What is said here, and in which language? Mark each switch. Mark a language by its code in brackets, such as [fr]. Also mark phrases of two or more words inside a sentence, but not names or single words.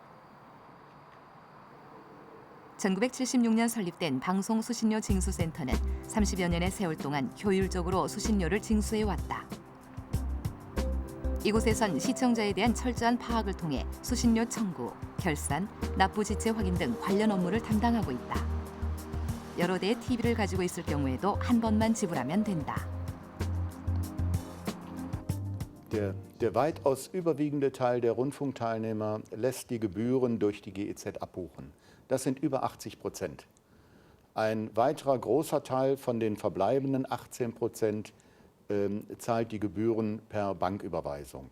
[ko] 1976년 설립된 방송 수신료 징수센터는 30여 년의 세월 동안 효율적으로 수신료를 징수해왔다. 이곳에선 시청자에 대한 철저한 파악을 통해 수신료 청구, 결산, 납부 지체 확인 등 관련 업무를 담당하고 있다. 여러 대의 TV를 가지고 있을 경우에도 한 번만 지불하면 된다. [de] Der weitaus überwiegende Teil der Rundfunkteilnehmer lässt die Gebühren durch die GEZ abbuchen. Das sind über 80%. Ein weiterer großer Teil von den verbleibenden 18% zahlt die Gebühren per Banküberweisung.